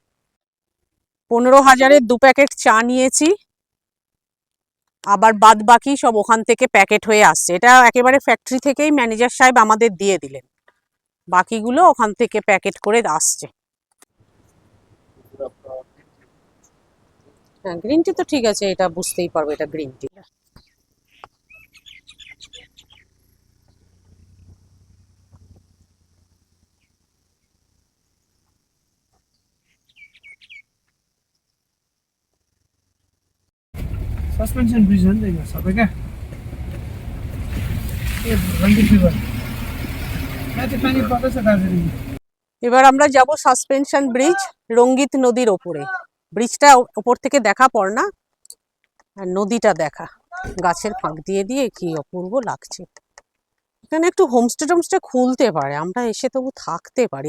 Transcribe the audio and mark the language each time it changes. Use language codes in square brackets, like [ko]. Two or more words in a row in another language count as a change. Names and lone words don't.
[bn] 15,000-এর 2 প্যাকেট চা নিয়েছি, আবার বাদ বাকি সব ওখান থেকে প্যাকেট হয়ে আসছে। এটা একেবারে ফ্যাক্টরি থেকেই ম্যানেজার সাহেব আমাদের দিয়ে দিলেন, বাকিগুলো ওখান থেকে প্যাকেট করে আসছে। হ্যাঁ, [en] green tea [bn] তো ঠিক আছে, এটা বুঝতেই পারবো এটা [en] green tea. suspension bridge [ne] हो नि त यो सबै क्या ए रङ्गित रिभर माथि पानी पर्दैछ दार्जिलिङ। [bn] এবার আমরা যাব [en] suspension bridge, [bn] রঙ্গিত নদীর ওপরে। ব্রিজটা ওপর থেকে দেখা পড় না, আর নদীটা দেখা গাছের ফাঁক দিয়ে দিয়ে কি অপূর্ব লাগছে। এখানে একটু হোমস্টে টোমস্টে খুলতে পারে, আমরা এসে তবু থাকতে পারি।